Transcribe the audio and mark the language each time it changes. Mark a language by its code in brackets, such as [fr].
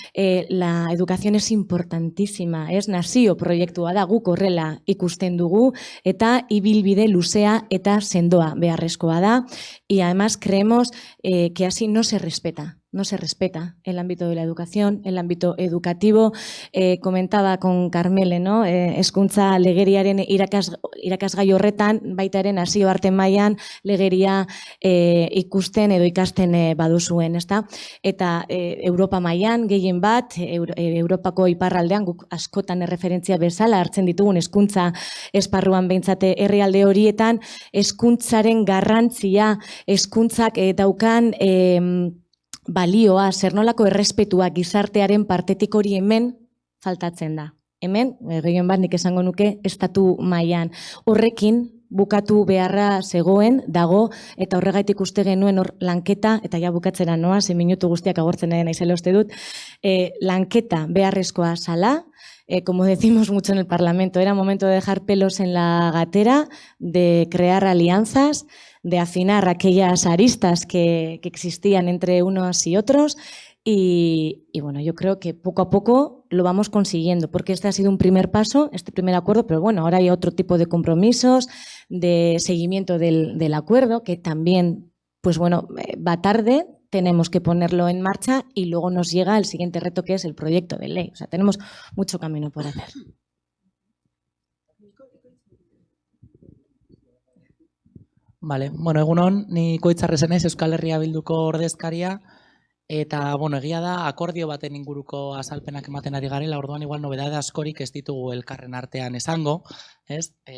[es] La educación es importantísima, [eu] es nazio proiektua da, guk horrela ikusten dugu, eta ibilbide luzea eta sendoa beharrezkoa da, [es] y además creemos que así no se respeta no se respeta el ámbito de la educación, el ámbito educativo. Comentaba con Carmele, ¿no? Hezkuntza legeriaren irakasgai horretan, baitaren nazioarte mailan legeria ikusten edo ikasten baduzuen, ezta? Eta Europa mailan gehien bat, Europako iparraldean guk askotan erreferentzia bezala hartzen ditugun hezkuntza esparruan behintzate herrialde horietan, hezkuntzaren garrantzia, hezkuntzak daukan balioa, zer nolako errespetua gizartearen partetik hori hemen faltatzen da. Hemen, gehien bat nik esango nuke, estatu mailan. Horrekin bukatu beharra zegoen, dago, eta horregaitik uste genuen hor lanketa, eta ja bukatzera noa, 6 minutu guztiak agortzen naizela uste dut, lanketa beharrezkoa zala. Como decimos mucho en el Parlamento, era momento de dejar pelos en la gatera, de crear alianzas, de afinar aquellas aristas que existían entre unos y otros y bueno, yo creo que poco a poco lo vamos consiguiendo, porque este ha sido un primer paso, este primer acuerdo, pero bueno, ahora hay otro tipo de compromisos, de seguimiento del acuerdo, que también, pues bueno, va tarde, tenemos que ponerlo en marcha y luego nos llega el siguiente reto, que es el proyecto de ley. O sea, tenemos mucho camino por hacer. [eu] Vale, bueno, egunon, ni Koitzarrezen naiz Euskal Herria Bilduko ordezkaria, eta, bueno, egia da, akordio baten inguruko azalpenak ematen ari garela, orduan igual nobedade askorik ez ditugu elkarren artean esango, ez?